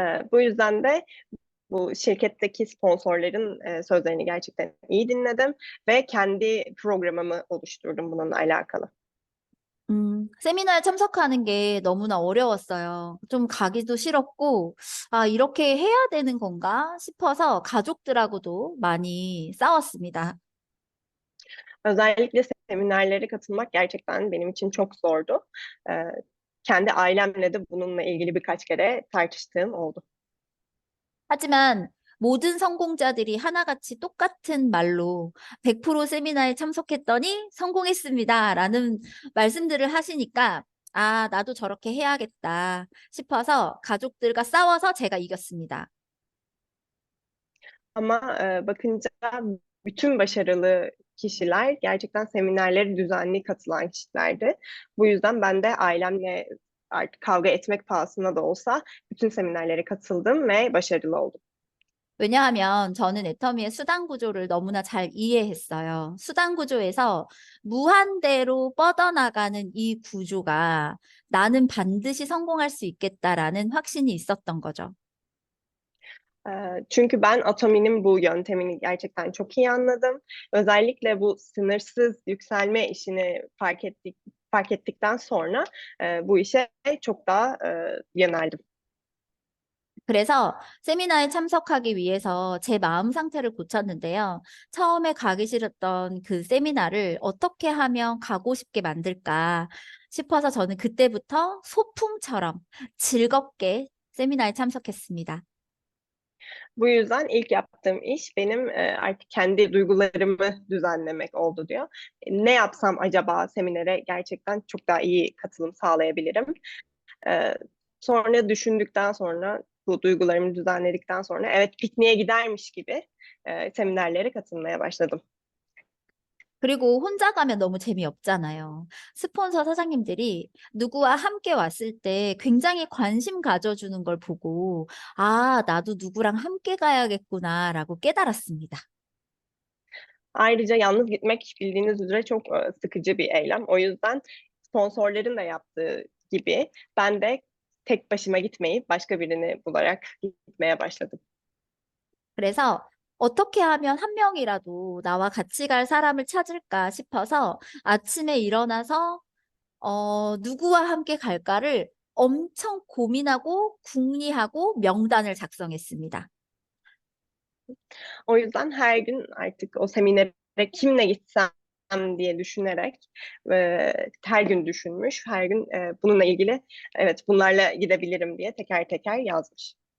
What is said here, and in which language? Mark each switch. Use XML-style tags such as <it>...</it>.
<tr>Bu yüzden de bu şirketteki sponsorların sözlerini gerçekten iyi dinledim ve kendi programımı oluşturdum bununla alakalı.</tr> <ko>세미나에 참석하는 게 너무나 어려웠어요. 좀 가기도 싫었고, 아, 이렇게 해야 되는 건가 싶어서 가족들하고도 많이 싸웠습니다.</ko> <tr>Özellikle seminerlere katılmak gerçekten benim için çok zordu. Kendi ailemle de bununla ilgili birkaç kere tartıştığım oldu.</tr> <ko>하지만 모든 성공자들이 하나같이 똑같은 말로 100% 세미나에 참석했더니 성공했습니다. 라는 말씀들을 하시니까, 아, 나도 저렇게 해야겠다 싶어서 가족들과 싸워서 제가 이겼습니다.</ko> <tr>Ama bakınca bütün başarılı kişiler gerçekten seminerlere düzenli katılan kişilerdi. Bu yüzden ben de ailemle artık kavga etmek pahasına da olsa bütün seminerlere katıldım ve başarılı oldum.</tr> <ko>왜냐하면 저는 애터미의 수단 구조를 너무나 잘 이해했어요. 수단 구조에서 무한대로 뻗어나가는 이 구조가 나는 반드시 성공할 수 있겠다라는 확신이 있었던 거죠.</ko> <tr>Çünkü ben Atomi'nin bu yöntemini gerçekten çok iyi anladım. Özellikle bu sınırsız yükselme işini fark ettikten sonra bu işe çok daha yöneldim.</tr> <ko>그래서 세미나에 참석하기 위해서 제 마음 상태를 고쳤는데요. 처음에 가기 싫었던 그 세미나를 어떻게 하면 가고 싶게 만들까 싶어서 저는 그때부터 소풍처럼 즐겁게 세미나에 참석했습니다.</ko> <tr>Bu yüzden ilk yaptığım iş benim artık kendi duygularımı düzenlemek oldu diyor. Ne yapsam acaba seminere gerçekten çok daha iyi katılım sağlayabilirim? E, Sonra düşündükten sonra bu duygularımı düzenledikten sonra evet pikniğe gidermiş gibi seminerlere katılmaya başladım.</tr> <ko>그리고 혼자 가면 너무 재미없잖아요. 스폰서 사장님들이 누구와 함께 왔을 때 굉장히 관심 가져주는 걸 보고, 아, 나도 누구랑 함께 가야겠구나라고 깨달았습니다.</ko> <tr>Ayrıca yalnız gitmek bildiğiniz üzere çok sıkıcı bir eylem. O yüzden sponsorların da yaptığı gibi ben de tek başıma gitmeyip başka birini bularak gitmeye başladım.</tr> <ko>그래서 어떻게 하면 한 명이라도 나와 같이 갈 사람을 찾을까 싶어서 아침에 일어나서 누구와 함께 갈까를 엄청 고민하고 궁리하고 명단을 작성했습니다.</ko> <tr>O yüzden her gün artık o seminere kimle gitsem diye düşünerek her gün düşünmüş, her gün bununla ilgili evet bunlarla gidebilirim diye teker teker yazmış.</tr>